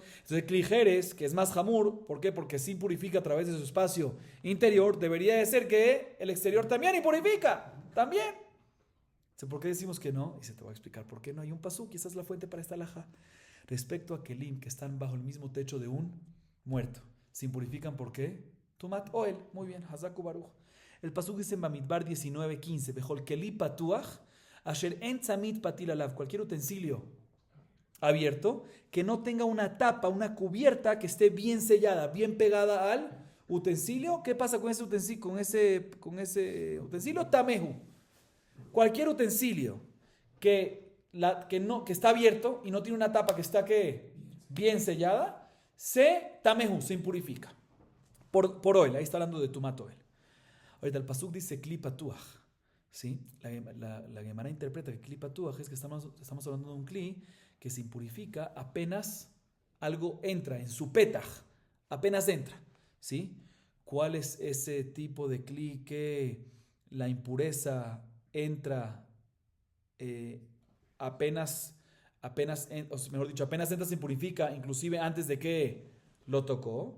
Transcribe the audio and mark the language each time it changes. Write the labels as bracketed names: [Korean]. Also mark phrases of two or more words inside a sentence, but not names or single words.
[Spanish] Entonces, clijeres, que es más jamur, ¿por qué? Porque si impurifica a través de su espacio interior, debería de ser que el exterior también impurifica, también. Entonces, ¿por qué decimos que no? Y se te va a explicar por qué no hay un pasuk, y esa es la fuente para esta alajá. Respecto a kelim, que están bajo el mismo techo de un muerto, se impurifican, ¿por qué? [Hebrew] טומאת אוהל, [Spanish] muy bien, [Hebrew] חזקו וברוכו. [Spanish] El pasuk dice en Bamidbar 19:15, [Hebrew] בכל כלי פתוח אשר אין צמיד פתיל עליו, [Spanish] cualquier utensilio abierto, que no tenga una tapa, una cubierta que esté bien sellada, bien pegada al utensilio. ¿Qué pasa con ese utensilio? Tamehu. Cualquier utensilio que está abierto y no tiene una tapa que está bien sellada, tamehu, se impurifica. Por oil, ahí está hablando de [Hebrew] טומאת אוהל. [Spanish] Ahorita el pasuk dice [Hebrew] כלי פתוח, [Spanish] ¿sí? La Gemara interpreta que [Hebrew] כלי פתוח [Spanish] es que estamos hablando de un kli que se impurifica apenas algo entra en su petaj, apenas entra, ¿sí? ¿Cuál es ese tipo de kli que la impureza entra apenas entra, se impurifica, inclusive antes de que lo tocó?